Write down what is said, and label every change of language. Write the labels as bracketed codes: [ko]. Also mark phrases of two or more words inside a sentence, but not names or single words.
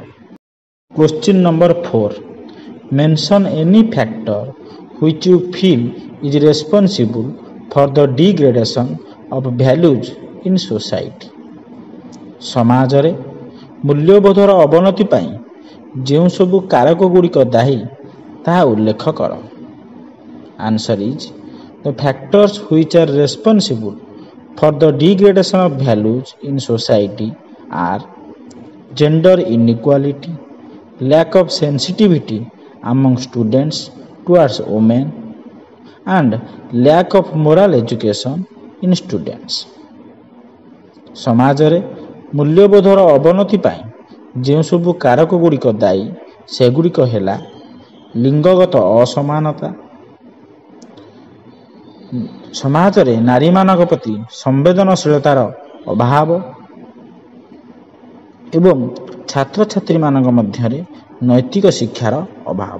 [en] Question number 4, mention any factor which you feel is responsible for the degradation of values in society? [or] ସମାଜରେ ମୂଲ୍ୟବୋଧର ଅବନତି ପାଇଁ ଯେଉଁ ସବୁ କାରକ ଗୁଡ଼ିକ ଦାୟୀ ତାହା ଉଲ୍ଲେଖ କର। [en] Answer is the factors which are responsible for the degradation of values in society are gender inequality, lack of sensitivity among students towards women, and lack of moral education in students. [or] ସମାଜରେ ମୂଲ୍ୟବୋଧର ଅବନତି ପାଇଁ ଯେଉଁ ସବୁ କାରକ ଗୁଡ଼ିକ ଦାୟୀ ସେଗୁଡ଼ିକ ହେଲା ଲିଙ୍ଗଗତ ଅସମାନତା, ସମାଜରେ ନାରୀମାନଙ୍କ ପ୍ରତି ସମ୍ବେଦନଶୀଳତାର ଅଭାବ ଏବଂ ଛାତ୍ରଛାତ୍ରୀମାନଙ୍କ ମଧ୍ୟରେ ନୈତିକ ଶିକ୍ଷାର ଅଭାବ।